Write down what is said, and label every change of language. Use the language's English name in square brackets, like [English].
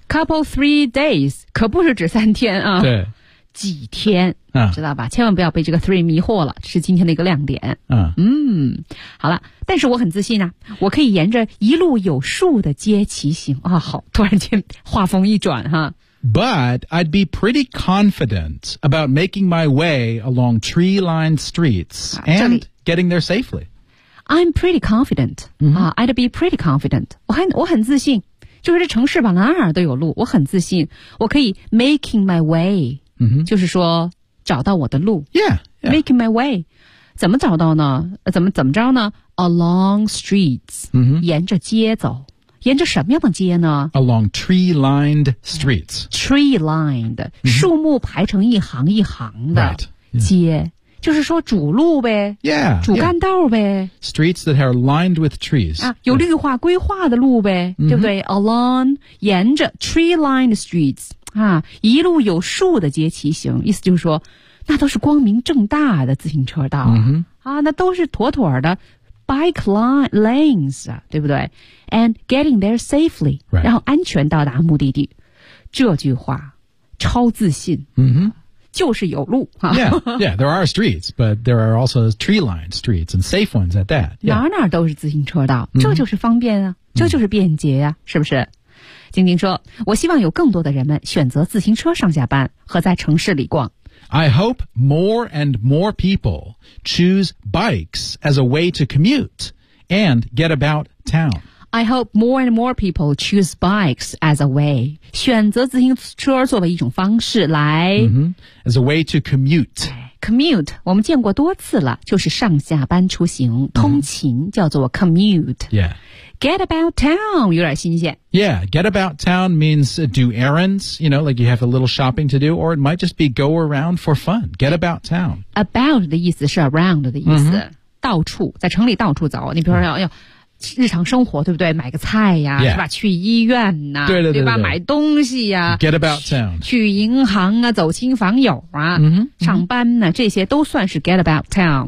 [English] Couple three days, [Chinese] 可不是指三天啊。对。几天、知道吧千万不要被这个 three 迷惑了这是今天的一个亮点。好了但是我很自信啊我可以沿着一路有数的街骑行啊好突然间话锋一转哈。 [English] But I'd be pretty confident about making my way along tree-lined streets and getting there safely. I'm pretty confident.、 Mm-hmm. I'd be pretty confident. [Chinese] 我很自信。就是这城市吧哪儿都有路。我很自信。我可以 [English] making my way.、 Mm-hmm. [Chinese] 就是说找到我的路。 [English] Yeah, yeah. Making my way. [Chinese] 怎么找到呢怎么着呢 [English] Along streets.、 Mm-hmm. [Chinese] 沿着街走。沿着什么样的街呢 [English] Along tree-lined streets. Tree-lined,、mm-hmm. [Chinese] 树木排成一行一行的街、 [English] right. yeah. [Chinese] 就是说主路呗 [English] yeah, [Chinese] 主干道呗、 [English] yeah. Streets that are lined with trees.、 [Chinese] 啊、有绿化规划的路呗、 mm-hmm. 对不对 Along, 沿着 [English] tree-lined streets,、 [Chinese] 啊、一路有树的街骑行意思就是说那都是光明正大的自行车道、 mm-hmm. 啊、那都是妥妥的Bike lanes, 对不对 [English] And getting there safely,、 right. [Chinese] 然后安全到达目的地。这句话超自信、 mm-hmm. 就是有路。 [English] Yeah, there are streets, but there are also tree-lined streets and safe ones at that.、Yeah. [Chinese] 哪儿哪儿都是自行车道，这就是方便啊、mm-hmm. 这就是便捷啊，是不是？晶晶说，我希望有更多的人们选择自行车上下班和在城市里逛。 [English] I hope more and more people choose bikes as a way to commute and get about town. I hope more and more people choose bikes as a way, [Chinese] 选择自行车作为一种方式来、 [English] mm-hmm. as a way to commute. [Chinese] Commute, 我们见过多次了，就是上下班出行、mm-hmm. 通勤叫做 commute. [English] Yeah. Get about town, [Chinese] 有点新鲜。 [English] Yeah, get about town means do errands, you know, like you have a little shopping to do, or it might just be go around for fun. Get about town. [Chinese] About 的意思是 around 的意思、mm-hmm. 到处，在城里到处走，你比如说、mm-hmm. 要日常生活，对不对？买个菜呀、 [English] yeah. [Chinese] 是吧？去医院呐、啊，对 对, 对, 对, 对吧？买东西呀、啊、 [English] ，get about town， [Chinese] 去银行啊，走亲访友啊， mm-hmm. 上班呢、啊，这些都算是 [English] get about town，、